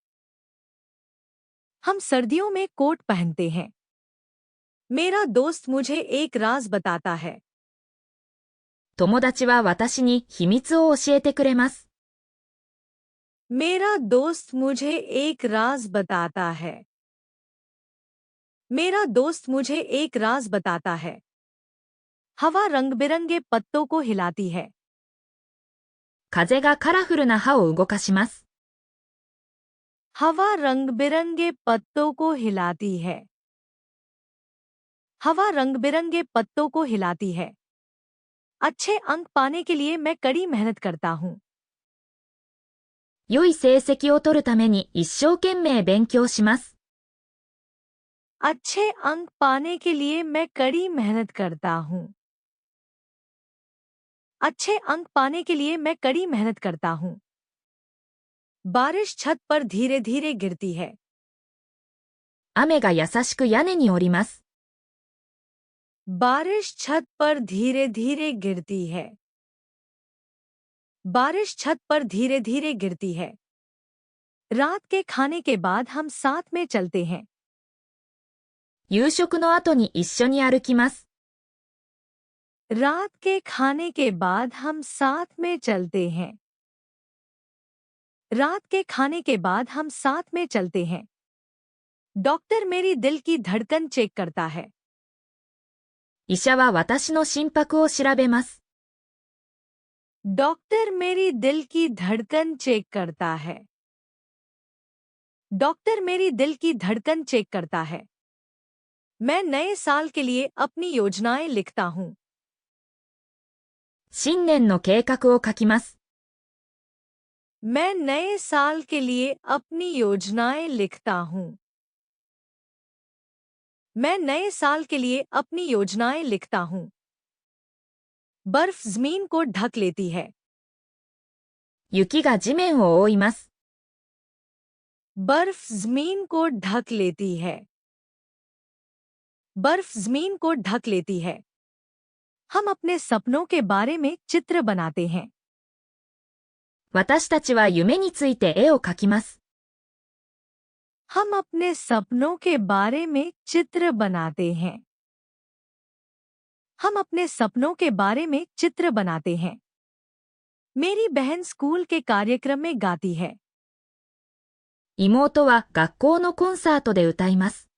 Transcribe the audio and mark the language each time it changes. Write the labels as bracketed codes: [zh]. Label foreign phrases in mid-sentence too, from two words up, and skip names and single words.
[hi] हम सर्दियों में कोट पहनते हैं। मेरा दोस्त मुझे एक राज बताता है। [ja] 友達は私に秘密を教えてくれます。 [hi] मेरा दोस्त मुझे एक राज बताता है। मेरा दोस्त मुझे एक राज बताता है। हवा रंग बिरंगे पत्तों को हिलाती है। [ja] 風がカラフルな葉を動かします。 [hi] हवा रंग बिरंगे पत्तों को हिलाती है। हवा रंग बिरंगे पत्तों को हिलाती है। अच्छे अंक पाने के लिए मैं कड़ी मेहनत करता हूँ। [ja] 良い成績を取るために一生懸命勉強します。 [hi] अच्छे अंक पाने के लिए मैं कड़ी मेहनत करता हूँ। अच्छे अंक पाने के लिए मैं कड़ी मेहनत करता हूँ। बारिश छत पर धीरे धीरे गिरती है। [ja] 雨が優しく屋根に降ります。 [hi] बारिश छत पर धीरे धीरे गिरती है। बारिश छत पर धीरे धीरे गिरती है। रात के खाने के बाद हम साथ में चलते हैं। [ja] 夕食の後に一緒に歩きます。 [hi] रात के खाने के बाद हम साथ में चलते हैं। रात के खाने के बाद हम साथ में चलते हैं। डॉक्टर मेरी दिल की धड़कन चेक करता है। [ja] 医者は私の心拍を調べます。 [hi] डॉक्टर मेरी दिल की धड़कन चेक करता है। डॉक्टर मेरी दिल की धड़कन चेक करता है। मैं नए साल के लिए अपनी योजनाएं लिखता हूँ। [ja] 新年の計画を書きます。 [hi] मैं नए साल के लिए अपनी योजनाएं लिखता हूँ। मैं नए साल के लिए अपनी योजनाएं लिखता हूँ। बर्फ जमीन को ढक लेती है। [ja] 雪が地面を覆います。 [hi] बर्फ जमीन को ढक लेती है। बर्फ जमीन को ढक लेती है। हम अपने सपनों के बारे में चित्र बनाते हैं। [ja] 私たちは夢について絵を描きます。 [hi] हम अपने सपनों के बारे में चित्र बनाते हैं। हम अपने सपनों के बारे में चित्र बनाते हैं। मेरी बहन स्कूल के कार्यक्रम में गाती है। [ja] 妹は学校のコンサートで歌います。